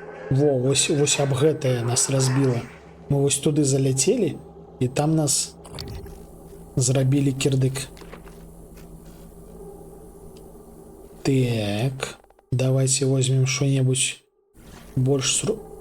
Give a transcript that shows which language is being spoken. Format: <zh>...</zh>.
<be>Вось аб гэтае нас разбіла. Мы вось туды заляцелі, і там нас зрабілі кірдык.</be> <ru>Так, давайте возьмем что-нибудь больше.</ru>